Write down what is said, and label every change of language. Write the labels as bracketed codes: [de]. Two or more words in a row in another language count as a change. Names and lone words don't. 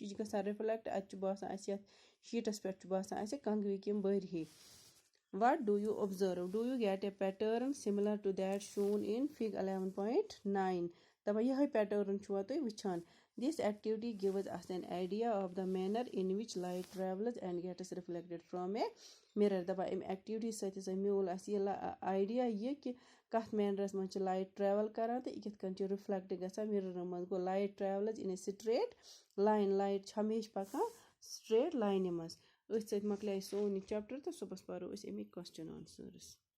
[ks] یہِ چھِ گژھان رِفلٮ۪کٹ اَتہِ چھُ باسان اَسہِ یَتھ شیٖٹَس پٮ۪ٹھ چھُ باسان اَسہِ کنٛگوٕکۍ یِم بٔرۍ ہی [en] what do you observe do you get a pattern similar to that shown in fig 11.9 [ks] دَپان یِہوٚے پیٹٲرٕن چھُوا تُہۍ وٕچھان [en] this activity gives us an idea of the manner in which light travels and gets reflected from a mirror [ks] دَپان اَمہِ ایکٹِوِٹی سۭتۍ ہسا میوٗل اَسہِ یہِ آیڈیا یہِ کہِ کَتھ مینرَس منٛز چھِ لایٹ ٹرٛیوٕل کَران تہٕ یہِ کِتھ کٔنۍ چھِ رِفلٮ۪کٹ گژھان مِررَن منٛز گوٚو [en] light travels in a straight line [ks] لایٹ چھِ ہمیشہِ پَکان سٹرٛیٹ لاینہِ منٛز أتھۍ سۭتۍ مۄکلیٛاے سون یہِ چَپٹَر تہٕ صُبحَس پَرو أسۍ اَمِکۍ کوسچن آنسٲرٕس